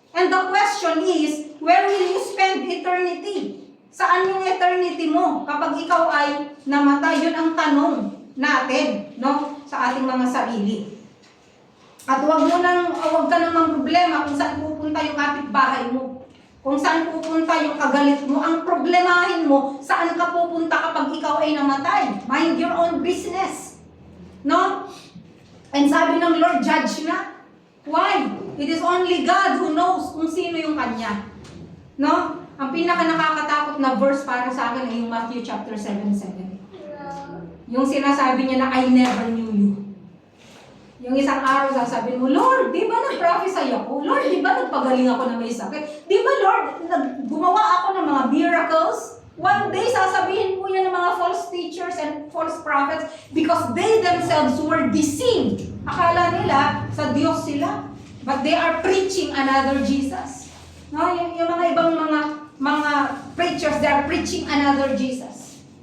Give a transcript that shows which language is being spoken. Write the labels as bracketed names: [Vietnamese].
[English] And the question is, where will you spend eternity? [Filipino] Saan yung eternity mo kapag ikaw ay namatay? Yun ang tanong natin, no? Sa ating mga sarili. At huwag ka namang problema kung saan pupunta yung kapitbahay mo. Kung saan pupunta yung kagalit mo. Ang problemahin mo, saan ka pupunta kapag ikaw ay namatay. [English] Mind your own business. No? And [Filipino] sabi ng [English] Lord, judge na. Why? It is only God who knows [Filipino] kung sino yung Kanya. [English] No? [Filipino] Ang pinaka nakakatakot na verse para sa akin ay yung Matthew chapter 7:7. Yung sinasabi niya na, [English] I never knew you. [Filipino] Yung isang araw sasabihin mo, Lord, di ba nag-prophesy ako? Lord, di ba nagpagaling ako na may sakit? Di ba, Lord, gumawa ako ng mga miracles? [English] One day, [Filipino] sasabihin po yan ng mga [English] false teachers and false prophets because they themselves were deceived. [Filipino] Akala nila sa Diyos sila. [English] But they are preaching another Jesus. No? [Filipino] Yung mga ibang mga [English] preachers, they are preaching another Jesus.